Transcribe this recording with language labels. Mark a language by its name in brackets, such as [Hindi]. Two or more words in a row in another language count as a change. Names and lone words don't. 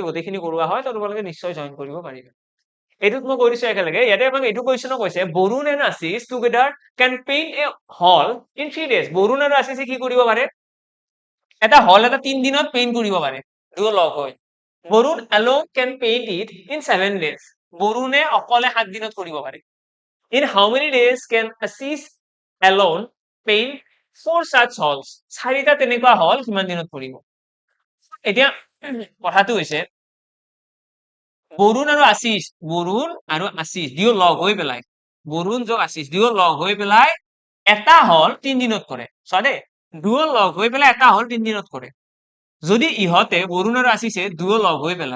[Assamese] গোটেইখিনি কৰোৱা হয় তো তোমালোকে নিশ্চয় জইন কৰিব পাৰিবা এইটোত মই কৈ দিছো একেলগে ইয়াতে আমাক এইটো কুৱেশ্যনো কৈছে বৰুণ এণ্ড [English] Ashish together can paint a hall in 3 days [Assamese] বৰুণ আৰু আশিষে কি কৰিব পাৰে এটা হল এটা 3 দিনত পেইণ্ট কৰিব পাৰে দুয়ো লগ হৈ বৰুণ [English] alone can paint it in 7 days [Assamese] বৰুণে অকলে 7 দিনত কৰিব পাৰে [English] in how many days can Ashish alone paint 4 such halls [Assamese] 4টা তেনেকুৱা হল কিমান দিনত কৰিব এতিয়া কথাটো হৈছে বৰুণ আৰু আশিষ দুয়ো লগ হৈ পেলাই বৰুণ যোগ আশিষ দুয়ো লগ হৈ পেলাই এটা হল 3 দিনত কৰে চোৱা দেই দুয়ো লগ হৈ পেলাই এটা হল 3 দিনত কৰে যদি ইহঁতে বৰুণ আৰু আশিষে দুয়ো লগ হৈ